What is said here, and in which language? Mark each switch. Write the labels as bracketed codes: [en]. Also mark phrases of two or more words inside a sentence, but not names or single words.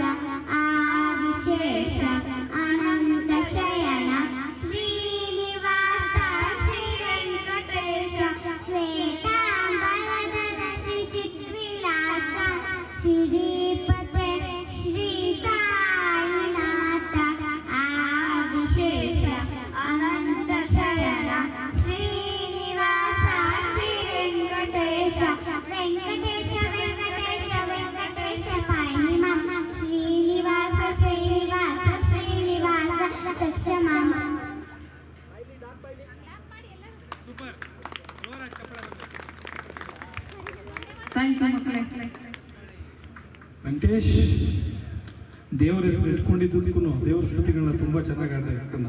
[sa] ಆದಿಶೇಷ ಅನಂತ ಶಯನ ಶ್ರೀನಿವಾಸ ಶ್ರೀ ವೆಂಕಟೇಶ ಶ್ವೇತಾಂಬರಧರ ಶಿಶಿವಿಲಾಸ ಶ್ರೀಪತೆ ಶ್ರೀ ಸಾಯಿನಾಥ. ಆದಿಶೇಷ ಅನಂತ ಶಯನ ಶ್ರೀನಿವಾಸ ಶ್ರೀ ವೆಂಕಟೇಶ ವೆಂಕಟೇಶ ವೆಂಕಟೇಶ ವೆಂಕಟೇಶ ಪಾಹಿ ಮಾಂ. ಶ್ರೀನಿವಾಸ ಶ್ರೀನಿವಾಸ ಶ್ರೀನಿವಾಸ ರಕ್ಷ ಮಾಂ. [kn] ಸೂಪರ್. ಜೋರಾಗಿ ಚಪ್ಪಾಳೆ ಬರಲಿ. [en] thank you ಮಕ್ಕಳೇ. [kn] ವೆಂಕಟೇಶ್ ದೇವರ ಹೆಸರು ಇಟ್ಕೊಂಡಿದ್ದಕ್ಕೂ ದೇವರ ಸ್ತುತಿಗಳನ್ನ ತುಂಬ ಚೆನ್ನಾಗಿ ಆಡ್ತಾ ಇರ್ಕಂದ.